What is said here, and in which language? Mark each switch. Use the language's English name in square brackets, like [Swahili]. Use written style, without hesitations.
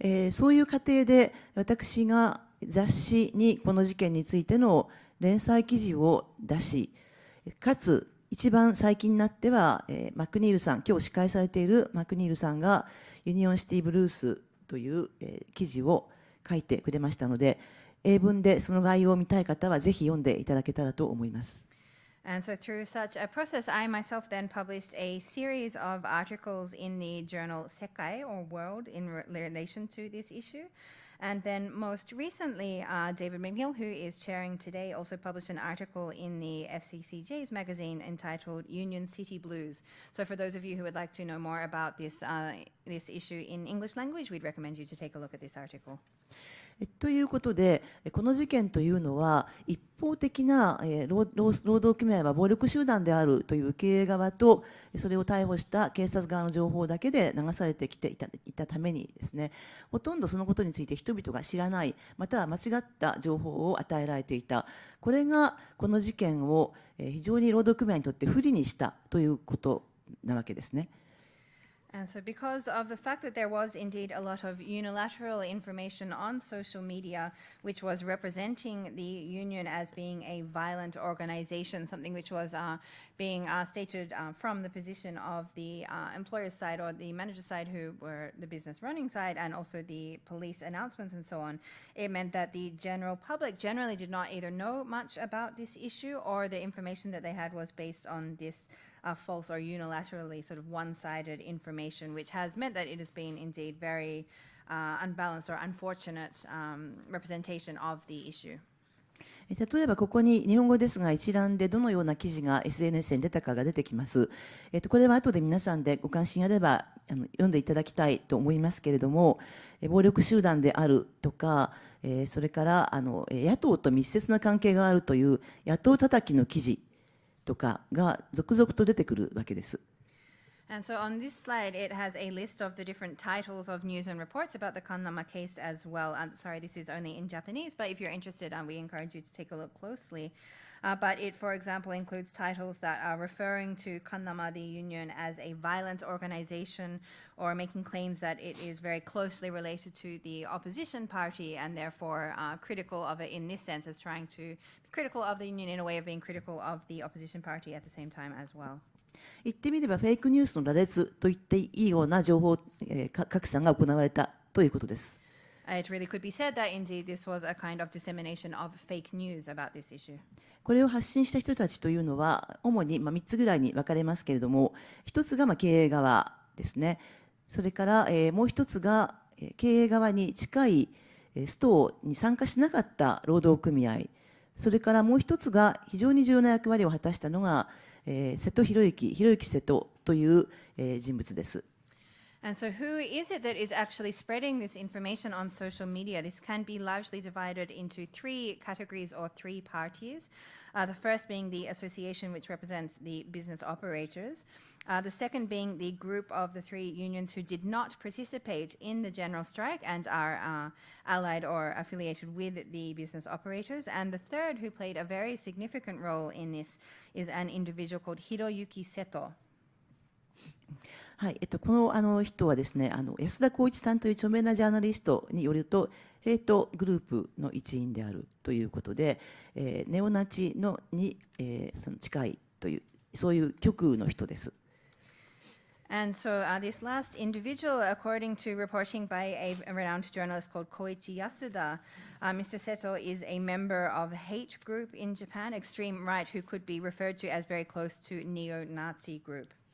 [Japanese] そういう過程で私が雑誌にこの事件についての連載記事を出し、かつ一番最近になっては、マクニールさん、今日司会されているマクニールさんがユニオンシティブルースという、記事を書いてくれましたので、英文でその概要を見たい方はぜひ読んでいただけたらと思います。 [English] And so through such a process, I myself then published a series of articles in the journal Sekai or World in relation to this issue. And then most recently, David McNeil, who is chairing today, also published an article in the FCCJ's magazine entitled Union City Blues. So for those of you who would like to know more about this issue in English language, we'd recommend you to take a look at this article. [Japanese] ということで、この事件というのは一方的な労働組合は暴力集団であるという経営側とそれを逮捕した警察側の情報だけで流されてきていたためにですね、ほとんどそのことについて人々が知らない、または間違った情報を与えられていた。これがこの事件を非常に労働組合にとって不利にしたということなわけですね。 [English] And so because of the fact that there was indeed a lot of unilateral information on social media, which was representing the union as being a violent organization, something which was being stated from the position of the employer's side or the manager's side, who were the business running side, and also the police announcements and so on, it meant that the general public generally did not either know much about this issue, or the information that they had was based on this false or unilaterally sort of one-sided information, which has meant that it has been indeed very unbalanced or unfortunate representation of the issue. [Japanese] 例えばここに日本語ですが一覧でどのような記事が SNS に出たかが出てきます。これは後で皆さんでご関心あれば読んでいただきたいと思いますけれども、暴力集団であるとか、それから野党と密接な関係があるという野党叩きの記事とかが続々と出てくるわけです。 [English] And so on this slide, it has a list of the different titles of news and reports about the Kannama case as well. Sorry, this is only in Japanese, but if you're interested, we encourage you to take a look closely. But it, for example, includes titles that are referring to Kannama, the union, as a violent organization, or making claims that it is very closely related to the opposition party and therefore critical of it in this sense, as trying to be critical of the union in a way of being critical of the opposition party at the same time as well. [Japanese] 言ってみればフェイクニュースの羅列と言っていいような情報拡散が行われたということです。 [English] It really could be said that indeed this was a kind of dissemination of fake news about this issue. [Japanese] これを発信した人たちというのは主に3つぐらいに分かれますけれども、一つが経営側ですね。それからもう一つが経営側に近いストに参加しなかった労働組合、それからもう一つが非常に重要な役割を果たしたのが瀬戸博之瀬戸という人物です。 [English] And so who is it that is actually spreading this information on social media? This can be largely divided into three categories or three parties. The first being the association, which represents the business operators. The second being the group of the three unions who did not participate in the general strike and are allied or affiliated with the business operators. And the third, who played a very significant role in this, is an individual called Hiroyuki Seto. [Japanese] はい、この人はですね、安田光一さんという著名なジャーナリストによると、ヘイトグループの一員であるということで、ネオナチに、その近いという、そういう極右の人です。 [English] And so this last individual, according to reporting by a renowned journalist called Koichi Yasuda, Mr. Seto is a member of a hate group in Japan, extreme right, who could be referred to as very close to neo-Nazi group.